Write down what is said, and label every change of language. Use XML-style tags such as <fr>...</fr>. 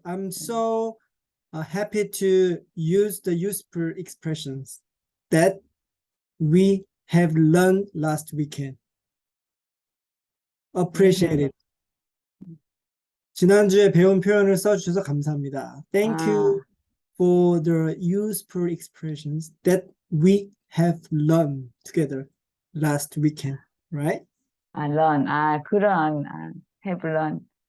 <en>I'm so happy to use the useful expressions that we have learned last weekend. Appreciate it.</en> <ko>지난주에 배운 표현을 써주셔서 감사합니다.</ko> <en>Thank you for the useful expressions that we have learned together last weekend, right? learn, 그런, have learned.</en>